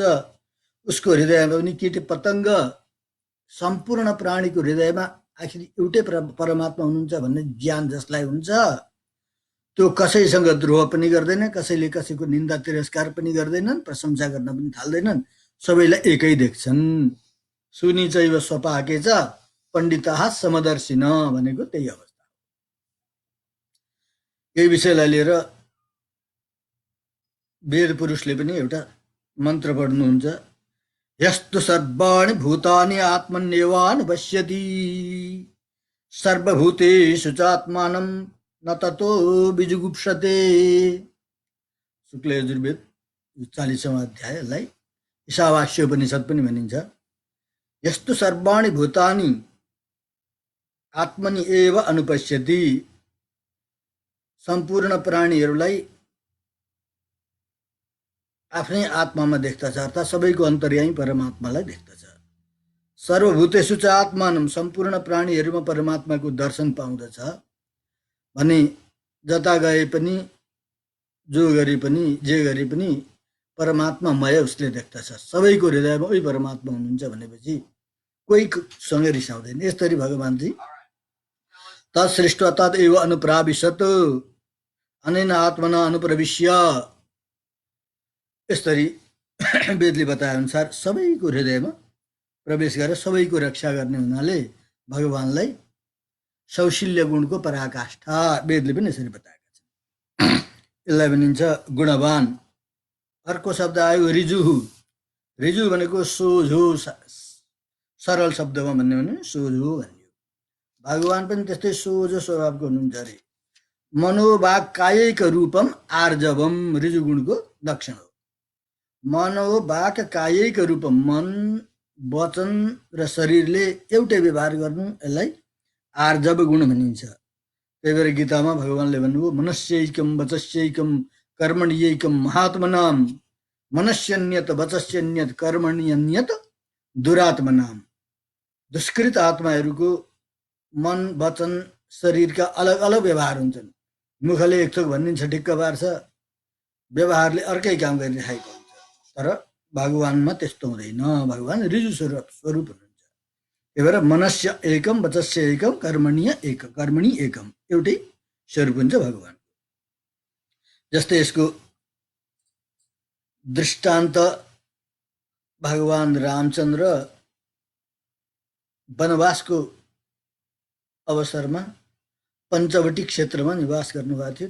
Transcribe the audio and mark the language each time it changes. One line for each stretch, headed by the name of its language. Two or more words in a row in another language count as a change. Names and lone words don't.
Nepali: उसको हृदयमा पनि कीट पतङ्ग सम्पूर्ण प्राणीको हृदयमा आखिर एउटै परमात्मा हुनुहुन्छ भन्ने ज्ञान जसलाई हुन्छ, त्यो कसैसँग द्रोह पनि गर्दैन, कसैले कसैको निन्दा तिरस्कार पनि गर्दैनन्, प्रशंसा गर्न पनि थाल्दैनन्, सबैलाई एकै देख्छन्।
Sanskrit: सुनि चैव स्वपाके च पण्डिताः समदर्शिन
Nepali: भनेको त्यही अवस्था। यही विषयलाई लिएर वेद पुरुषले पनि एउटा मन्त्र पढ्नुहुन्छ,
Sanskrit: यस्तु सर्वाणि भूतानि आत्मन्येवानुपश्यति सर्वभूतेषु चात्मानं न ततो विजुगुप्सते।
Nepali: शुक्ल यजुर्वेद 40वां अध्यायलाई ईशावास्योपनिषद पनि भनिन्छ।
Sanskrit: यस्तु सर्वाणि भूतानि आत्मनि एव अनुपश्यति,
Nepali: सम्पूर्ण प्राणीहरूलाई आफ्नै आत्मामा देख्दछ, अर्थात् सबैको अन्तर्यामी परमात्मालाई देख्दछ।
Sanskrit: सर्वभूतेषु च आत्मानं,
Nepali: सम्पूर्ण प्राणीहरूमा परमात्माको दर्शन पाउँदछ भने जता गए पनि, जो गरे पनि, जे गरे पनि परमात्मामय उसले देख्दछ। सबैको हृदयमा उही परमात्मा हुनुहुन्छ भनेपछि कोहीसँग रिसाउँदैन। यसरी भगवान चाहिँ
Sanskrit: तत्सृष्ट्वा तदेव अनुप्राविशत अनेन आत्मना अनुप्रविश्य,
Nepali: यसरी वेदले बताए अनुसार सबैको हृदयमा प्रवेश गरेर सबैको रक्षा गर्ने हुनाले भगवानलाई सौशील्य गुणको पराकाष्ठा वेदले पनि यसरी बताएका छन्। यसलाई भनिन्छ गुणवान। अर्को शब्द आयो रिजुहु। रिजु भनेको सोझो, सरल शब्दमा भन्ने भने सोझो भनियो। भगवान पनि त्यस्तै सोझो स्वभावको हुनुहुन्छ अरे।
Sanskrit: मनोवाग कायैक रूपम आर्जवम
Nepali: रिजु गुणको लक्षण हो।
Sanskrit: मनोवाक कायैक रूपम,
Nepali: मन वचन र शरीरले एउटै व्यवहार गर्नु, यसलाई आर्जव गुण भनिन्छ। त्यही भएर गीतामा भगवानले भन्नुभयो
Sanskrit: मनस्यैकम वचस्यैकम कर्मण्यैकम महात्मनाम मनस्यन्यत वचस्यन्यत कर्मण्यन्यत दुरात्मनाम।
Nepali: दुष्कृत आत्माहरूको मन वचन शरीरका अलग अलग व्यवहार हुन्छन्। मुखले एक थोक भनिन्छ ठिक्क पार्छ, व्यवहारले अर्कै काम गरिरहेको हुन्छ। तर भगवानमा त्यस्तो हुँदैन। भगवान रिजु स्वरूप हुनुहुन्छ। त्यही भएर
Sanskrit: मनस्य एकम वचस्य एकम कर्मणि एकम,
Nepali: एउटै स्वरूप हुन्छ भगवान। जस्तै यसको दृष्टान्त भगवान रामचन्द्र वनवासको अवसरमा पञ्चवटी क्षेत्रमा निवास गर्नुभएको थियो।